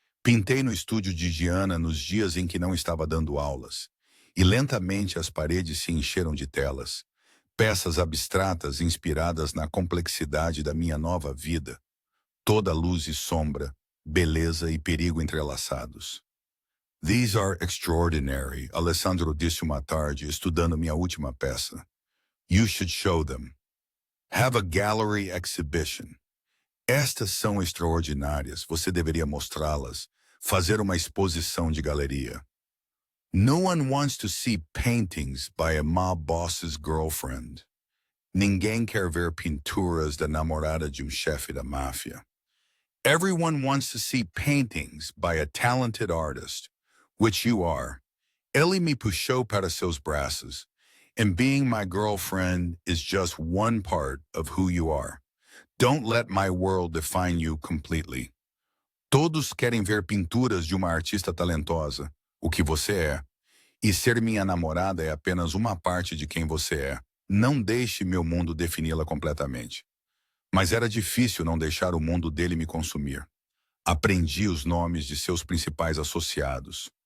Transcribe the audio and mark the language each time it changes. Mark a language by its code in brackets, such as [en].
[pt] Pintei no estúdio de Gianna nos dias em que não estava dando aulas, e lentamente as paredes se encheram de telas, peças abstratas inspiradas na complexidade da minha nova vida, toda luz e sombra, beleza e perigo entrelaçados. [en] These are extraordinary, [pt] Alessandro disse uma tarde, estudando minha última peça. [en] You should show them. Have a gallery exhibition. [pt] Estas são extraordinárias, você deveria mostrá-las, fazer uma exposição de galeria. [en] No one wants to see paintings by a mob boss's girlfriend. [pt] Ninguém quer ver pinturas da namorada de chefe da máfia. [en] Everyone wants to see paintings by a talented artist, which you are. [pt] Ele me puxou para seus braços, [en] and being my girlfriend is just one part of who you are. Don't let my world define you completely. [pt] Todos querem ver pinturas de uma artista talentosa, o que você é. E ser minha namorada é apenas uma parte de quem você é. Não deixe meu mundo defini-la completamente. Mas era difícil não deixar o mundo dele me consumir. Aprendi os nomes de seus principais associados.